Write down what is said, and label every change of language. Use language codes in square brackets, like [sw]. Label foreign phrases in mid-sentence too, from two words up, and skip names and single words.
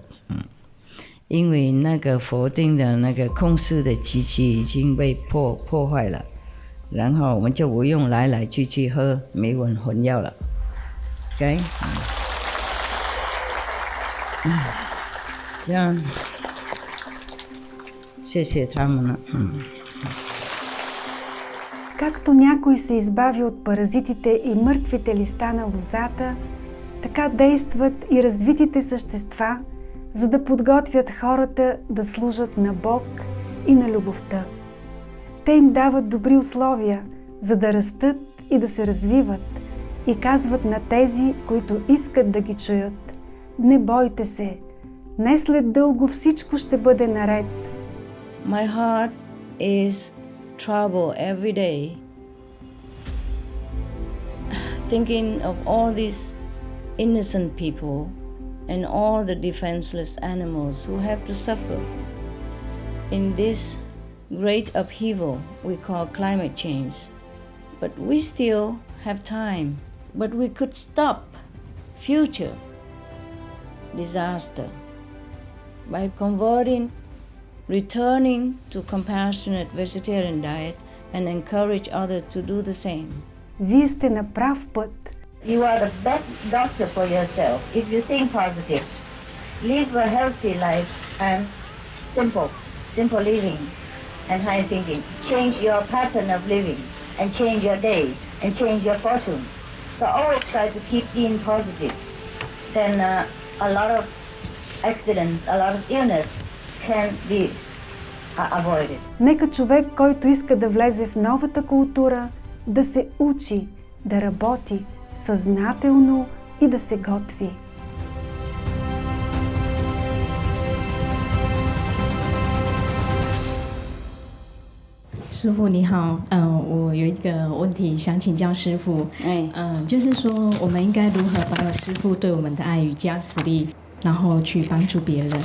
[zh] 因为那个否定的那个控制的机器已经被破坏了，然后我们就不用来去喝迷魂药了。OK， 这样，谢谢他们了。 [bg] Както някой се избави от паразитите и мъртвите листа на лозата, така действат и развитите същества, за да подготвят хората да служат на Бог и на любовта. Те им дават добри условия, за да растат и да се развиват, и казват на тези, които искат да ги чуят: не бойте се, не след дълго всичко ще бъде наред. [en] My heart is trouble every day, thinking of all these innocent people and all the defenseless animals who have to suffer in this great upheaval we call climate change. But we still have time. But we could stop future disaster by returning to compassionate vegetarian diet and encourage others to do the same. [bg] Вие сте на прав път. [en] You are the best doctor for yourself if you think positive. Live a healthy life and simple living. and high thinking. Change your pattern of living and change your day and change your fortune. So always try to keep being positive. Then a lot of accidents, a lot of illness can be avoided. [bg] Нека човек, който иска да влезе в новата култура, да се учи, да работи съзнателно и да се готви. [zh] 师傅你好，我有一个问题想请教师傅，就是说我们应该如何保有师傅对我们的爱与加持力，然后去帮助别人？